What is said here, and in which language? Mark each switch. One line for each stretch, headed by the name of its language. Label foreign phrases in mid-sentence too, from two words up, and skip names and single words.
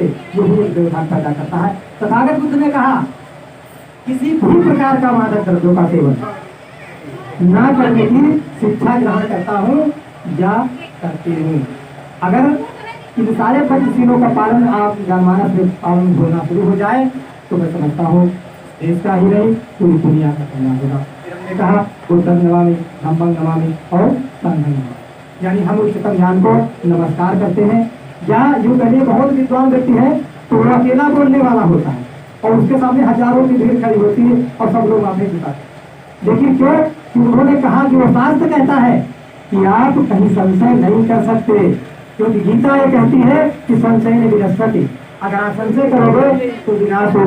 Hindi: ये भी एक व्यवधान पैदा करता है। तथागत बुद्ध ने कहा किसी भी प्रकार का मादक द्रव्यों का सेवन ना करने की शिक्षा ग्रहण करता हूँ या करती हूँ। अगर इन सारे पंचशीलों का पालन आप जनमानस में पालन होना शुरू हो जाए तो मैं समझता हूँ देश का ही नहीं पूरी दुनिया का कल्याण होगा। हमने कहा
Pali: बुद्धं नमामि, धम्मं नमामि और
Hindi: यानी हम उच्चतम ज्ञान को नमस्कार करते हैं। या यूं कहिए बहुत विद्वान व्यक्ति है तो वो अकेला बोलने वाला होता है और उसके सामने हजारों की भीड़ खड़ी होती है और सब लोग माथे झुकाते हैं। लेकिन क्यों कि उन्होंने कहा कि वो शास्त्र कहता है कि आप कहीं संशय नहीं कर सकते, क्योंकि गीता ये कहती है कि संशय ने विनश्यति, अगर आप संशय करोगे तो विनाश होगा।